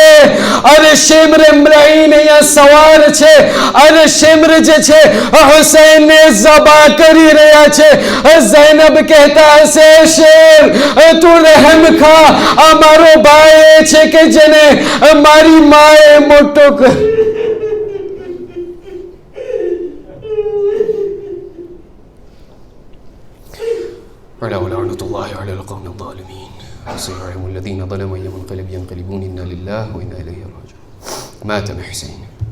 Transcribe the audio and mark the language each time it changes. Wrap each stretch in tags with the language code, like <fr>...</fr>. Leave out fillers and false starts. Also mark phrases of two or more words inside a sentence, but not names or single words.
<gu>અરે શિમ્ર ઇમ્રાઈન અહીંયા સવાર છે, અરે શિમ્ર જે છે હુસૈનને ઝબા કરી રહ્યા છે. ઝૈનબ કહેતા હશે, શેર તું રહેમ ખા, આ મારો ભાઈ છે કે જેને મારી માએ મોટો કર.</gu> <ar>ولعنة الله على القوم الظالمين سيعلم الذين ظلموا أي منقلب ينقلبون إنا لله وإنا إليه راجعون. مات حسين.</ar>